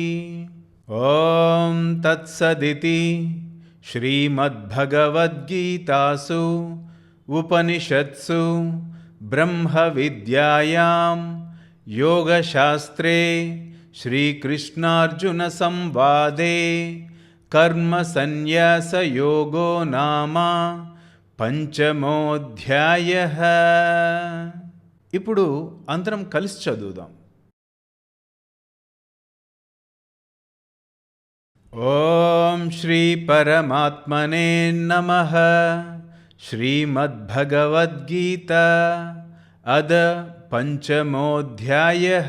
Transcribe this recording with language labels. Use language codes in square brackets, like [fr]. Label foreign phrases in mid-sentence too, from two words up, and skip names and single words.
[sa] ॐ तत्सदिति श्रीमद्भगवद्गीतासु उपनिषत्सु ब्रह्मविद्यायां योगशास्त्रे श्रीकृष्णार्जुनसंवादे कर्मसन्न्यासयोगो नाम పంచమోऽధ్యాయః. [te] ఇప్పుడు అందరం కలిసి చదువుదాం. [sa] ఓం శ్రీ పరమాత్మనే నమః. శ్రీమద్భగవద్గీత అద పంచమోऽధ్యాయః.